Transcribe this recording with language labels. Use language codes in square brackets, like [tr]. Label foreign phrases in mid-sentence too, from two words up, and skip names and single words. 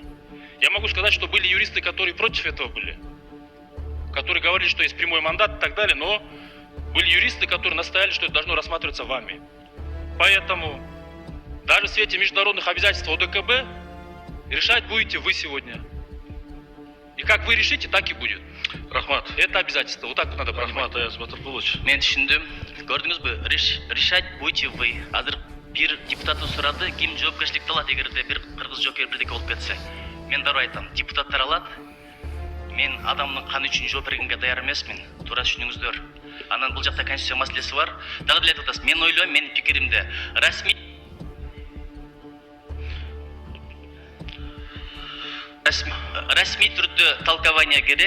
[ru] Я могу сказать, что были юристы, которые против этого были, которые говорили, что есть прямой мандат и так далее, но были юристы, которые настояли, что это должно рассматриваться вами. Поэтому даже в свете международных обязательств ОДКБ решать будете вы сегодня. И как вы решите, так и будет. Рахмат. Это обязательство. Вот так надо понимать. [ky] Рахмат Аяз Батыркулович. Мен түшүндүм. Көрдүңүзбү? [ru] Решать будете вы. [ky] Азыр бир депутат сурады, ким жоопкерчиликти алат эгерде бир кыргыз жокер бирдеке болуп кетсе. Мен дароо айтам, депутаттар алат. Мен адамдын каны үчүн жооп бергенге даяр эмесмин. Туура түшүнүңүздөр. Анан бул жакта конституция маселеси бар. Дагы деле айтып атасыз. Мен ойлойм, менин пикиримде расмий түрдө толкование керек.